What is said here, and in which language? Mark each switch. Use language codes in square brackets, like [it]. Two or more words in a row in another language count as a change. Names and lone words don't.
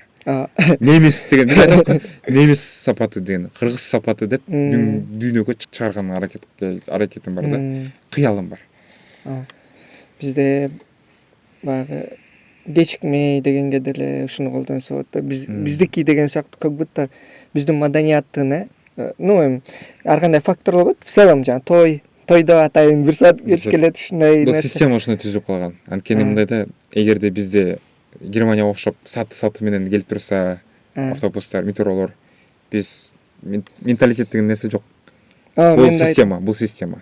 [ky] Немис деген биз айтабыз, немис сапаты деген, кыргыз сапаты деп дүйнөгө чыгарган аракетим бар да. Кыялым бар. Бизде баягы кечикмей дегенге деле ушуну колдонсо болот да. Биздики деген сыяктуу [ru] как будто [ky] биздин маданияттын, эми ар кандай факторлор болот. [ru] В целом [ky] жаңы тойдо атайын бир саат кеч келет, ушундай нерсе. Бул система ушуну түзүлүп калган. Анткени мындай да, эгерде бизде Германияга окшоп саты менен келип турса, автобустар, метролор, биз менталитет деген нерсе жок. Бул система.